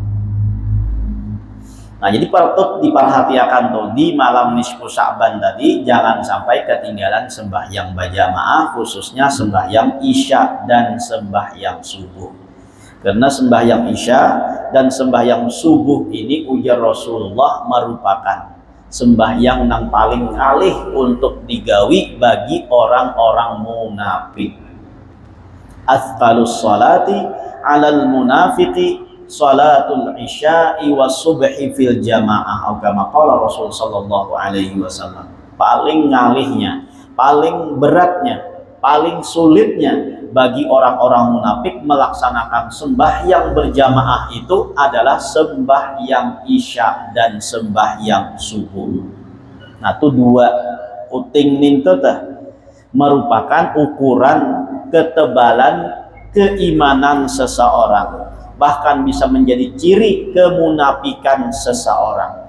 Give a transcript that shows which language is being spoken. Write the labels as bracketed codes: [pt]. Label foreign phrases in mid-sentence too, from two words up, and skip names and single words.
[id] Nah jadi patut diperhatikan tuh di malam nisfu Sya'ban tadi jangan sampai ketinggalan sembahyang berjamaah, khususnya sembahyang isya dan sembahyang subuh. [bjn] Karena sembahyang isya dan sembahyang subuh ini ujar Rasulullah merupakan sembahyang yang paling alih untuk digawi bagi orang-orang munafik. [ar] أثقل الصلاة على المنافقين صلاة العشاء والصبح في الجماعة. Atau كما قال الرسول صلى الله عليه وسلم. [bjn] Paling ngalihnya, paling beratnya paling sulitnya bagi orang-orang munafik melaksanakan sembahyang berjamaah itu adalah sembahyang Isya dan sembahyang subuh. [id] Nah, itu dua uting ninto merupakan ukuran ketebalan keimanan seseorang, bahkan bisa menjadi ciri kemunafikan seseorang.